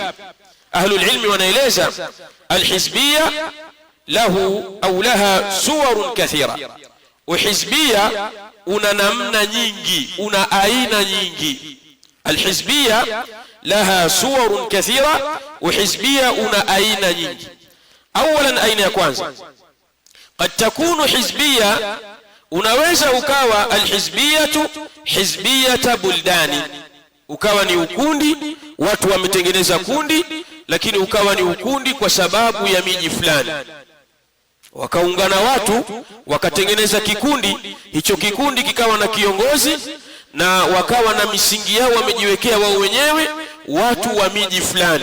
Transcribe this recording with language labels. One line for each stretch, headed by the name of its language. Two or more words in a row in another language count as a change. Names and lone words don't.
Arabic: أهل العلم wanaeleza الحزبية له أو لها صور كثيرة.
Swahili: Uhizbiyya una namna nyingi, una aina nyingi.
Arabic: الحزبية لها صور كثيرة,
Swahili: uhizbiyya una aina nyingi. اولا aina ya kwanza,
Arabic: قد تكون حزبيه
Swahili: unaweza ukawa
Arabic: الحزبية حزبية بلدان,
Swahili: ukawa ni ukundi, watu wametengeneza kundi, lakini ukawa ni ukundi kwa sababu ya miji fulani. Wakaungana watu wakatengeneza kikundi, hicho kikundi kikawa na kiongozi na wakawa na misingi yao wamejiwekea wao wenyewe, watu wa miji fulani.